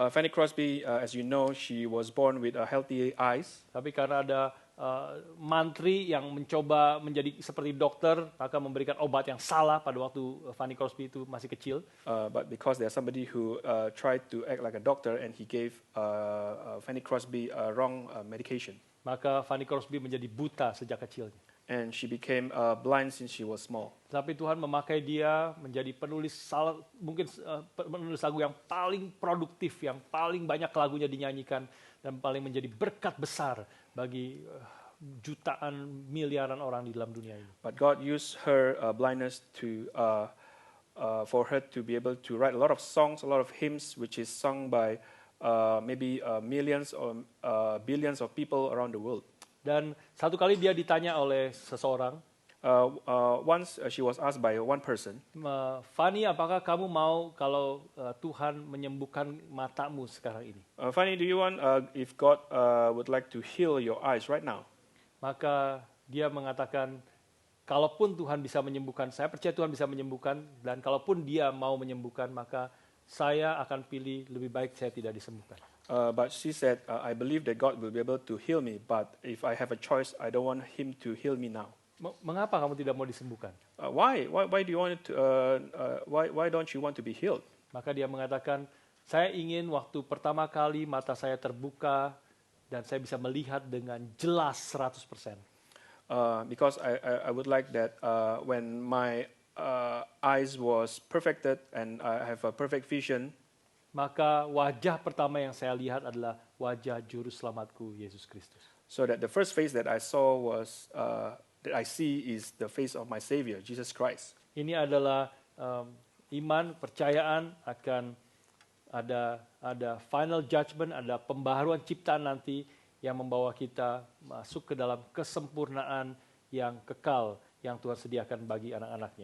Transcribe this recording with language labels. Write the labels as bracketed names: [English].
[English] Fanny Crosby, as you know, she was born with healthy eyes. [Indonesian] Tapi karena ada mantri yang mencoba menjadi seperti dokter, maka memberikan obat yang salah pada waktu Fanny Crosby itu masih kecil. [English] But because there's somebody who tried to act like a doctor and he gave Fanny Crosby a wrong medication. [Indonesian] Maka Fanny Crosby menjadi buta sejak kecilnya. [English] And she became blind since she was small. [Indonesian] Tapi Tuhan memakai dia menjadi penulis penulis lagu yang paling produktif, yang paling banyak lagunya dinyanyikan dan paling menjadi berkat besar bagi jutaan miliaran orang di dalam dunia ini. [English] But God used her blindness for her to be able to write a lot of songs, a lot of hymns, which is sung by maybe millions or billions of people around the world. [Indonesian] Dan satu kali dia ditanya oleh seseorang, [English] Once she was asked by one person, [Indonesian] Fanny, apakah kamu mau kalau Tuhan menyembuhkan matamu sekarang ini? [English] Fanny, do you want if God would like to heal your eyes right now? [Indonesian] Maka dia mengatakan, kalaupun Tuhan bisa menyembuhkan, saya percaya Tuhan bisa menyembuhkan, dan kalaupun dia mau menyembuhkan, maka saya akan pilih lebih baik saya tidak disembuhkan. [English] But she said, I believe that God will be able to heal me, but if I have a choice, I don't want Him to heal me now. [Indonesian] Mengapa kamu tidak mau disembuhkan? [English] Why do you want to? Why don't you want to be healed? [Indonesian] Maka dia mengatakan, saya ingin waktu pertama kali mata saya terbuka dan saya bisa melihat dengan jelas 100%. [English] Because I would like that when my eyes was perfected and I have a perfect vision, [Indonesian] maka wajah pertama yang saya lihat adalah wajah juru selamatku Yesus Kristus. [English] so that the first face that I saw was that I see is the face of my Savior, Jesus Christ. [Indonesian] Ini adalah iman, percayaan akan ada [English] final judgment, [Indonesian] ada pembaharuan ciptaan nanti yang membawa kita masuk ke dalam kesempurnaan yang kekal yang Tuhan sediakan bagi anak-anaknya.